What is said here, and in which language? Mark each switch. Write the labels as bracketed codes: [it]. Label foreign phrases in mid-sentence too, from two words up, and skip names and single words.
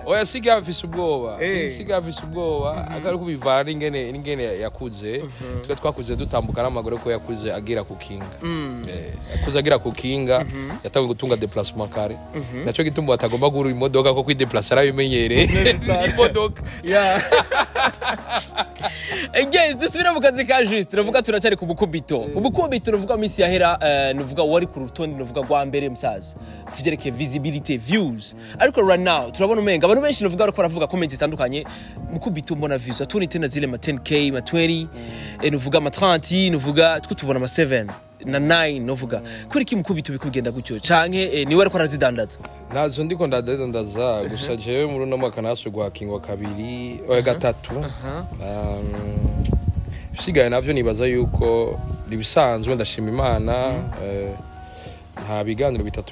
[rn] oya sike afise ubwoba sike afise ubwoba akari kubivana ingene yakuze twe twakuze dutambuka n'amaguru ko yakuze agira ku kinga yakuze agira ku kinga yatangiye gutunga déplacement kare naco gitumba atagomba gura imodoka ko kwideplacer arabimenyereye imodoka guys dusubira mu kazi ka Juste tuvuga turacari ku bukubito nuvuga minsi yahera nuvuga wari ku rutonde nuvuga gwa mbere musaza kuvyerekeye [en] visibility views [rn] ariko [en] right now [rn] turabona umenga abantu benshi nuvuga bariko baravuga comments zitandukanye mukubito mbona views atuni [sw] tena zile [rn] ma 10k ma 20 nuvuga ma 30 nuvuga tubona ma 7 na 9 nuvuga kuri ki mukubito bikugenda gutyo canke niwe ariko arazidandaza nazo ndiko ndadandaza gusa jewe muri no mwaka naso gwa kingwa kabiri oya gatatu Juste navyo nibaza yuko nibisanzwe ndashima Imana nta biganiro bitatu